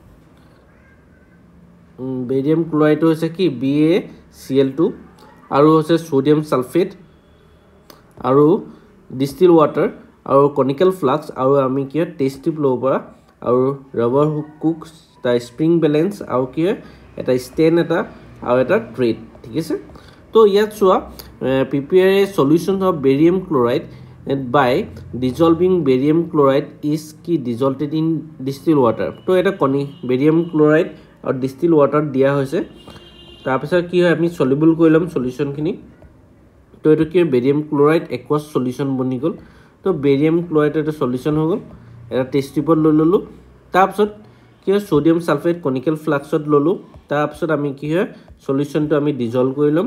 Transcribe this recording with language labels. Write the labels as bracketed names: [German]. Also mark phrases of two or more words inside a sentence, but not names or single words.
[English] barium chloride [Assamese] হৈছে কি BaCl2 আৰু হৈছে [English] sodium sulphate [Assamese] আৰু [English] distil water [Assamese] আৰু [English] conical flask [Assamese] আৰু আমি কি [English] test tube [Assamese] ল'ব পৰা আৰু [English] rubber hook [Assamese] তা [English] spring balance [Assamese] আৰু কি এটা ষ্টেন এটা আৰু এটা থ্ৰেড, ঠিক আছে? তো ইয়াত চোৱা [English] prepare a solution of barium chloride by dissolving barium chloride is কি dissolved in distilled water. [Assamese] তো এটা [English] barium chloride [Assamese] আৰু [English] distilled water [Assamese] দিয়া হৈছে তাৰপিছত কি হয় আমি সলিউবল কৰিলাম সলিউশনখিনি তো এটো কি [English] barium chloride aqueous solution [Assamese] বনি গল। তো [English] barium chloride [Assamese] এটা সলিউশন হৈ গল এটা [English] test tube [Assamese] লৈ ললো তাৰপিছত কি হয় [English] sodium sulphate conical flask [Assamese] ললো তাৰপিছত আমি কি হয় সলিউশনটো আমি ডিজলভ কৰিলাম।